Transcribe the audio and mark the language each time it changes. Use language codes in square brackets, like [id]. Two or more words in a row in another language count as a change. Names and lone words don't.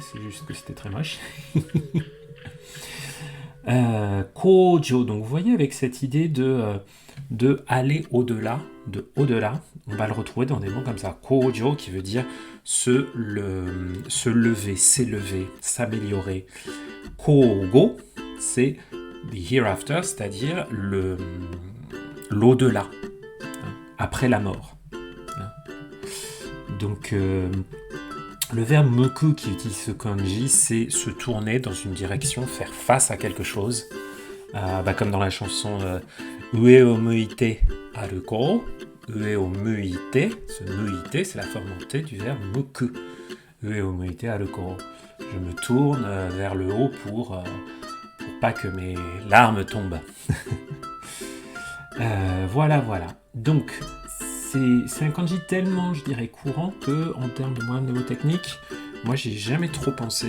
[fr] C'est juste que c'était très moche. Kojo, donc vous voyez avec cette idée de aller au-delà, on va le retrouver dans des mots comme ça. Kojo qui veut dire se lever, s'élever, s'améliorer. Kogo, c'est [en] the hereafter, [fr] c'est-à-dire l'au-delà, hein, après la mort. Hein. Donc le verbe moku qui utilise ce kanji, c'est se tourner dans une direction, faire face à quelque chose. Comme dans la chanson Ue o muite aruko. [ja] 上を向いて, [fr] ce muite, c'est la forme en T du verbe moku. [ja] 上を向いて歩こう. [fr] Je me tourne vers le haut pour pas que mes larmes tombent. Voilà. Donc, c'est un kanji tellement, je dirais, courant que, en termes de moyens mnémotechniques, moi, j'ai jamais trop pensé.